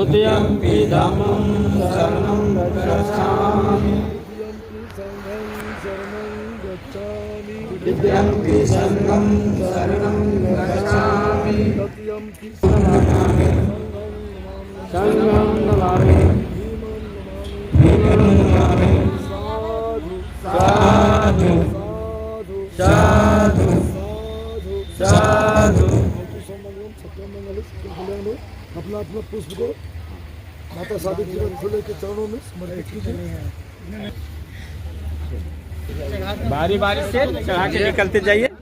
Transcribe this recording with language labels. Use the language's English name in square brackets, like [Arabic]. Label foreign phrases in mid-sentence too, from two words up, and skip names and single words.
[Pali] द्वितीयंपि संघं शरणं गच्छामि तृतीयंपि संघं नमामि भीमं नमामि साधु साधु साधु। [Hindi] अपना अपना पुष्प को माता सावित्री फूले के चरणों में समर्पित कीजिए। बारी बारी से चढ़ा के निकलते जाइए।